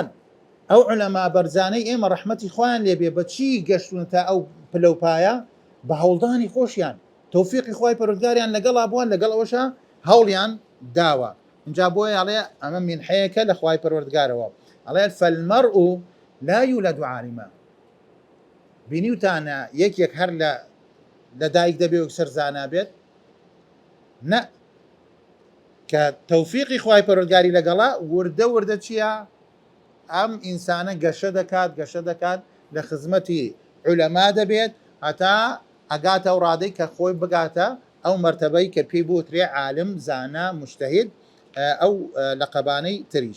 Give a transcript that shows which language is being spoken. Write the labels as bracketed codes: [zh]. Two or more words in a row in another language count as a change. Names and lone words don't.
[ckb] ئەو علەما بەرزانەی ئێمە ڕەحمەتی خۆیان لێبێ بە چی گەشتون تا ئەو پلەپایە بە هەوڵدانی خۆشیان تەوفیقی خوای پەروەردگاریان لەگەڵا بووان لەگەڵ ئەوەشە هەوڵیان داوە. اینجا بۆیە ئەڵێ ئەمە منحەیەکە لە خوای پەروەردگارەوە ئەڵێ [ar] فالمەرء لا يولد عالما [ckb] بینیوتانە یەکێک هەر لە دایک دەبێ و سەرزانا بێت نە کە تەوفیقی خوای پەروەردگاری لەگەڵا وردە چییە ئەم ئینسانە گەشە دەکات لە خزمەتی عولەما دەبێت هەتا ئەگاتە و ڕادەی کە خۆی بگاتە ئەو مەرتەبەی کە پێی بوترێ عالم زانا مجتەهید ئەو لەقەبانەی تریش.